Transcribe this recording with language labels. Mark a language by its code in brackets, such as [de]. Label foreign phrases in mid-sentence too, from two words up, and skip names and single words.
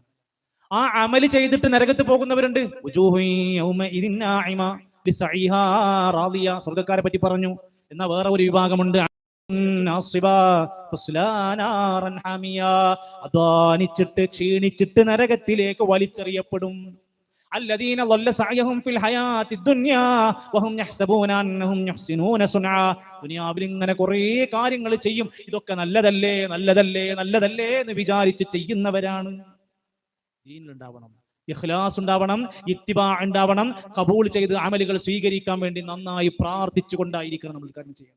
[ml] ആ അമല് ചെയ്തിട്ട് നരകത്ത് പോകുന്നവരുണ്ട്. സ്വർഗ്ഗക്കാരെ പറ്റി പറഞ്ഞു. എന്നാ വേറെ ഒരു വിഭാഗമുണ്ട്, അധ്വാനിച്ചിട്ട് ക്ഷീണിച്ചിട്ട് നരകത്തിലേക്ക് വലിച്ചെറിയപ്പെടും. [ar] الذين ضل سعيهم في الحياة الدنيا وهم يحسبون أنهم يحسنون صنعا. [ml] ദുനിയാവിൽ ഇങ്ങനെ കുറേ കാര്യങ്ങൾ ചെയ്യും, ഇതൊക്കെ നല്ലതല്ലേ നല്ലതല്ലേ നല്ലതല്ലേ എന്ന് വിചാരിച്ച് ചെയ്യുന്നവരാണ്. ദീനിലുണ്ടാവണം, ഇഖ്ലാസ് ഉണ്ടാവണം, ഇത്തിബാ ഉണ്ടാവണം. ഖബൂൽ ചെയ്ത് അമലുകൾ സ്വീകരിക്കാൻ വേണ്ടി നന്നായി പ്രാർത്ഥിച്ചുകൊണ്ടായിരിക്കണം നമ്മൾ കാര്യം ചെയ്യേണ്ടത്.